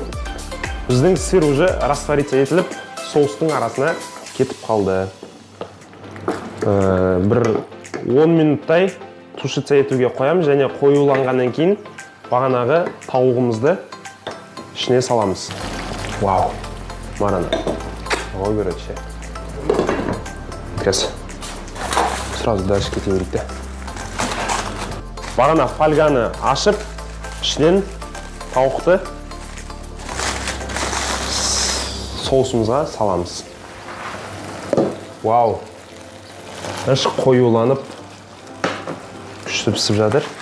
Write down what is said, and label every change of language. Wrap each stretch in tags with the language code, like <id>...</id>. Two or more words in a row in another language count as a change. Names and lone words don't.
<kk>Біздің сыр</kk> <ru>уже раствориться</ru> <kk>етіліп, соустың арасына кетіп қалды. Бір 10 минуттай тушиться етуге қоямыз, және қоюланғаннан кейін бағанағы тауығымызды ішіне саламыз.</kk> <ru>Вау, марана. Ой, короче. Сейчас. Сразу дальше</ru> <kk>кете берейік. Бағана фольганы ашып, ішінен тауықты соусымызға саламыз. Вау! Іш қоюланып, күшті пісіп жатыр.</kk>